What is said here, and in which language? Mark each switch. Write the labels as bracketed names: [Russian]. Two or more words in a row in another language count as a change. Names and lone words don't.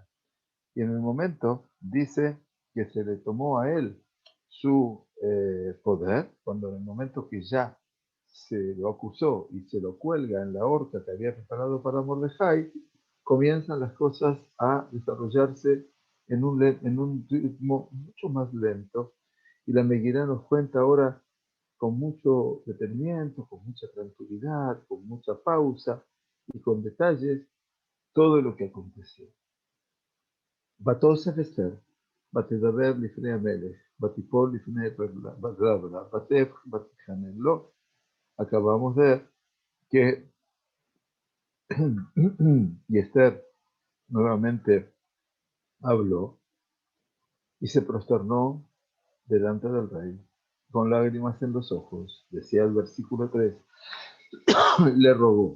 [Spanish] Y en el momento dice que se le tomó a él su poder, cuando en el momento que ya se lo acusó y se lo cuelga en la horca que había preparado para Mordejai, comienzan las cosas a desarrollarse en un ritmo mucho más lento. Y la Meguilá nos cuenta ahora con mucho detenimiento, con mucha tranquilidad, con mucha pausa y con detalles todo lo que aconteció. [Hebrew] ותוסף אסתר, ותדבר לפני המלך, ותיפול לפני רבלה, ותפח ותתחנן לו. [Spanish] Acabamos de ver que y Esther nuevamente habló y se prosternó delante del rey con lágrimas en los ojos. Decía el versículo 3, le rogó.